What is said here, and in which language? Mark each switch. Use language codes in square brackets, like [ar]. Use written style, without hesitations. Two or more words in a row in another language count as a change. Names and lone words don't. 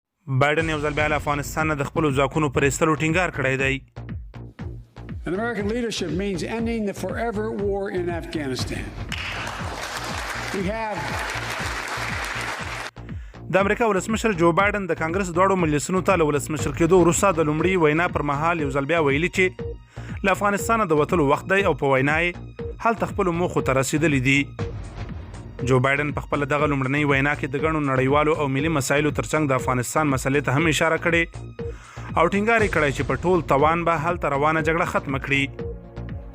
[ps] بایډن یو ځل بیا له افغانستانه د خپلو ځواکونو پر ایستلو ټینګار کړی دی. [en] And American leadership means ending the forever war in Afghanistan. We have [ps] د امریکا ولسمشر جو بایډن د کانګریس دواړو مجلسونو ته له ولسمشر کېدو وروسته د لومړي وینا پر مهال یو ځل بیا ویلي چې له افغانستانه د وتلو وخت دی او په وینا یې هلته خپلو موخو ته رسېدلي دي. جو بایډن په خپله دغه لومړنۍ وینا کې د ګڼو نړیوالو او ملي مسایلو ترڅنګ د افغانستان مسلې ته هم اشاره کړې او ټینګار یې کړی چې په ټول توان به هلته روانه جګړه ختمه کړي.